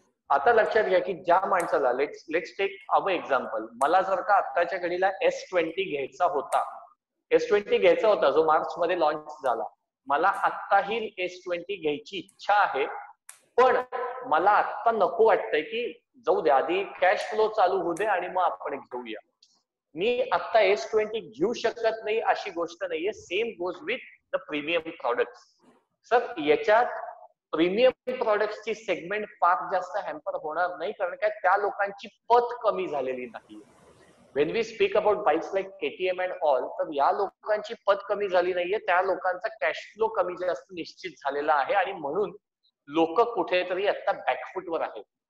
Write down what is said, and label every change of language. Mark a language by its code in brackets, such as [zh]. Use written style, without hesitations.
[mr] आता लक्षात घ्या की ज्या माणसाला [en] let's take our example, [mr] मला जर का आत्ताच्या घडीला S20 घ्यायचा होता जो मार्च मध्ये लॉन्च झाला, मला आत्ताही S20 घ्यायची इच्छा आहे, पण मला आत्ता नको वाटतंय की जाऊ दे आधी कॅश फ्लो चालू होऊ दे आणि मग आपण घेऊया. मी आता S20 घेऊ शकत नाही अशी गोष्ट नाहीये. [en] Same goes with the premium product. [mr] Sir याच्यात प्रीमियम प्रोडक्टची सेगमेंट फार जास्त हॅम्पर होणार नाही, कारण काय त्या लोकांची पत कमी झालेली नाही. [en] when we speak about bikes like KTM and all, [mr] तर या लोकांची पत कमी झाली नाहीये, त्या लोकांचा कॅश फ्लो कमी जास्त निश्चित झालेला आहे आणि म्हणून लोक कुठेतरी आता बॅकफुटवर आहेत.